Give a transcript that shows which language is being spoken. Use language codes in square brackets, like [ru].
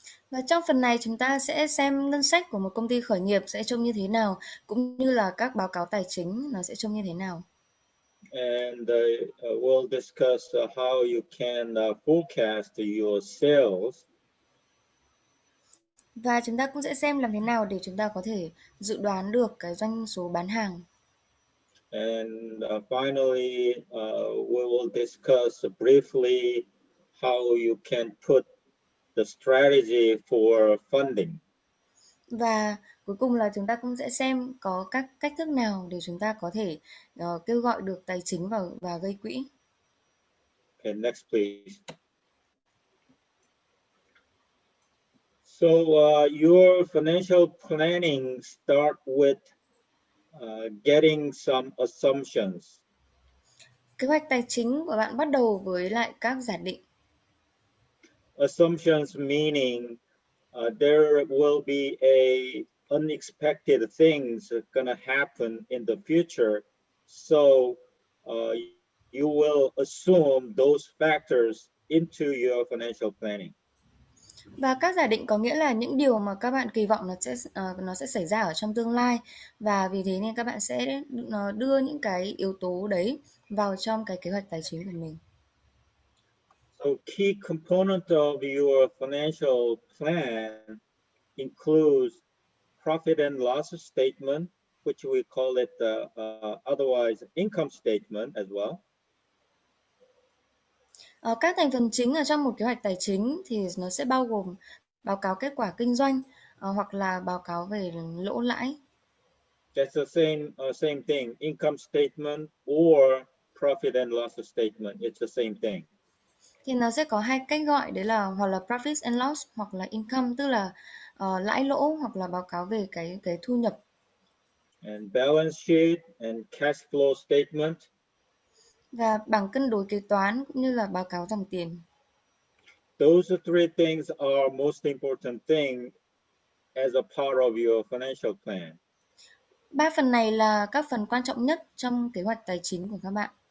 [vi] Và trong phần này chúng ta sẽ xem ngân sách của một công ty khởi nghiệp sẽ trông như thế nào, cũng như là các báo cáo tài chính nó sẽ trông như thế nào. [en] And we'll discuss how you can forecast your sales. [vi] Và chúng ta cũng sẽ xem làm thế nào để chúng ta có thể dự đoán được cái doanh số bán hàng. [en] And finally, we will discuss briefly how you can put the strategy for funding. [vi] Và cuối cùng là chúng ta cũng sẽ xem có các cách thức nào để chúng ta có thể kêu gọi được tài chính và gây quỹ. [en] Okay, next please. So your financial planning start with getting some assumptions. [vi] Kế hoạch tài chính của bạn bắt đầu với lại các giả định. [en] Assumptions meaning there will be a unexpected things gonna happen in the future, so uh, you will assume those factors into your financial planning. [vi] Và các giả định có nghĩa là những điều mà các bạn kỳ vọng nó sẽ xảy ra ở trong tương lai, và vì thế nên các bạn sẽ đưa những cái yếu tố đấy vào trong cái kế hoạch tài chính của mình. [en] So key component of your financial plan includes profit and loss statement, which we call it otherwise income statement as well. [vi] Các thành phần chính ở trong một kế hoạch tài chính thì nó sẽ bao gồm báo cáo kết quả kinh doanh, hoặc là báo cáo về lỗ lãi. [en] That's the same thing, income statement or profit and loss statement. It's the same thing. [vi] Thì nó sẽ có hai cách gọi, đấy là hoặc là [en] profit and loss [vi] hoặc là income, tức là lãi lỗ hoặc là báo cáo về cái thu nhập. [en] And balance sheet and cash flow statement. [vi] Và bảng cân đối kế toán cũng như là báo cáo dòng tiền. [en] Those three things are most important thing as a part of your financial plan. [vi] Ba phần này là các phần quan trọng nhất trong kế hoạch tài chính của các bạn.